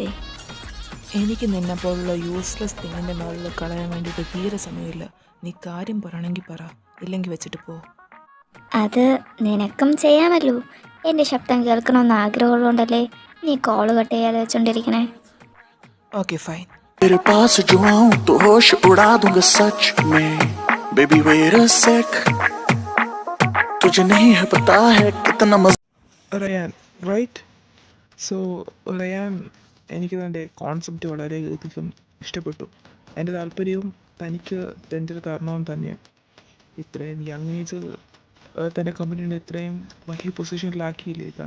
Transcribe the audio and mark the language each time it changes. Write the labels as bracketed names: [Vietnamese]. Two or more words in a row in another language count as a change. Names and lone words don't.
[Malayalam] എനിക്ക് നിന്നെപ്പോലുള്ള [English] useless thing [Malayalam] മുകളിൽ കളയാൻ വേണ്ടിയിട്ട് തീരെ സമയമില്ല. നീ കാര്യം പറയണമെങ്കിൽ പറ, ഇല്ലെങ്കിൽ വെച്ചിട്ട് പോ. അത് നിനക്കും ചെയ്യാമല്ലോ. എൻ്റെ ശബ്ദം കേൾക്കണമെന്ന് ആഗ്രഹമുള്ളതുകൊണ്ടല്ലേ നീ [English] call cut [Malayalam] ചെയ്യാതെ വെച്ചോണ്ടിരിക്കണേ. [English] okay fine. [Hindi] तेरे पास जो आऊं तो होश उड़ा दूंगा सच में [English] baby wait a sec [Hindi] तुझे नहीं है पता है कितना मजा [Malayalam] റയാൻ റൈറ്റ്. സോ റയാൻ, എനിക്ക് തൻ്റെ കോൺസെപ്റ്റ് വളരെയധികം ഇഷ്ടപ്പെട്ടു. എൻ്റെ താല്പര്യവും തനിക്ക് ടെൻഡർ തരണമെന്ന് തന്നെയാണ്. ഇത്രയും [English] young age [Malayalam] തൻ്റെ കമ്പനിയുടെ ഇത്രയും വലിയ പൊസിഷനിലാക്കിയില്ലേ താൻ.